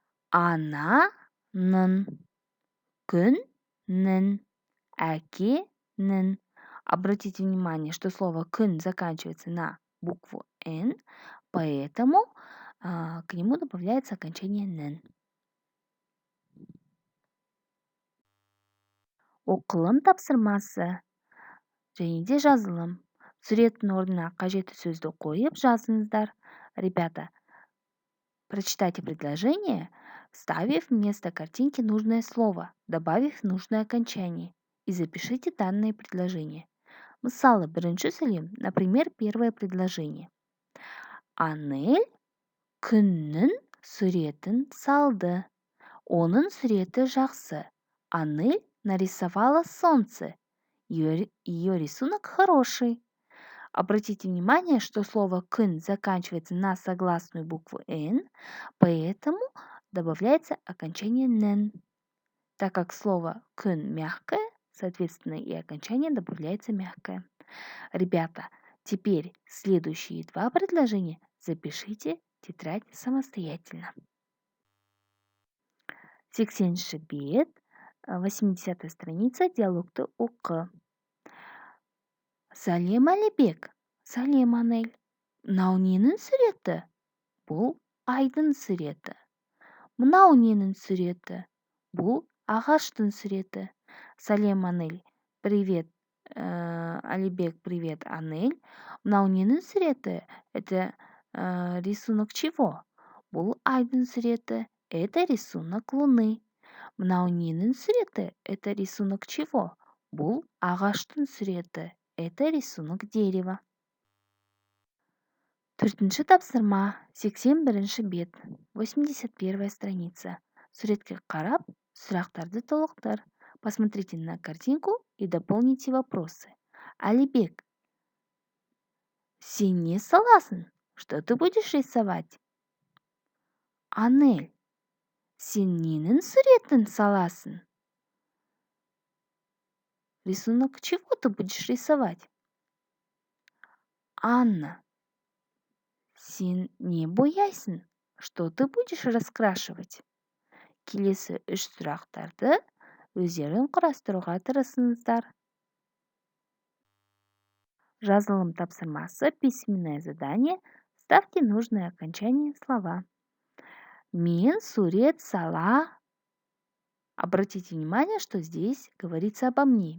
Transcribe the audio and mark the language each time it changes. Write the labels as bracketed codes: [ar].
[kk] Ана, нын, күн, нын, әкенің. [ru] Обратите внимание, что слово «кын» заканчивается на букву «н», поэтому к нему добавляется окончание «нің». [kk] Оқылым тапсырмасы және де жазылым. Суреттің орнына қажетті сөзді қойып жазыңыздар. [ru] Ребята, прочитайте предложение, вставив вместо картинки нужное слово, добавив нужное окончание, и запишите данное предложение. [kk] Мысалы, бірінші сөйлем, [ru] например, первое предложение. [kk] Анель күннің суретін салды. Оның суреті жақсы. [ru] Анель нарисовала солнце. Ее рисунок хороший. Обратите внимание, что слово «кын» заканчивается на согласную букву «н», поэтому добавляется окончание «нэн». Так как слово «кын» мягкое, соответственно, и окончание добавляется мягкое. Ребята, теперь следующие два предложения запишите в тетрадь самостоятельно. [kk] 80-ші бет, [ru] 80-я страница, [kk] диалогты оқы. Сәлем, Әлібек. Сәлем, Анель. Мынау ненің суреті? Бұл айдың суреті. Мынау ненің суреті? Бұл ағаштың суреті. Сәлем, Анель. [ru] Привет, Алибек, привет, Анель. [kk] Мынау ненің суреті? [ru] Это рисунок чего? [kk] Бұл айдың суреті. [ru] Это рисунок луны. [kk] Мынау ненің суреті? [ru] Это рисунок чего? [kk] Бұл ағаштың суреті. [ru] Это рисунок дерева. [kk] Төртінші тапсырма, 81-ші бет, [ru] 81-я страница. [kk] Суретке қарап, сұрақтарды толықтыр. [ru] Посмотрите на картинку и дополните вопросы. [kk] Алибек, сен не саласың? [ru] Что ты будешь рисовать? [kk] Анель, сен ненің суретін саласың? [ru] Рисунок чего ты будешь рисовать? Анна, [kk] сен не бояйсың? [ru] Что ты будешь раскрашивать? [kk] Келесі үш сұрақтарды өздерің құрастыруға тырысыңыздар. Жазылым тапсырмасы, [ru] письменное задание. Ставьте нужное окончание слова. [kk] Мен сурет сала. [ru] Обратите внимание, что здесь говорится обо мне.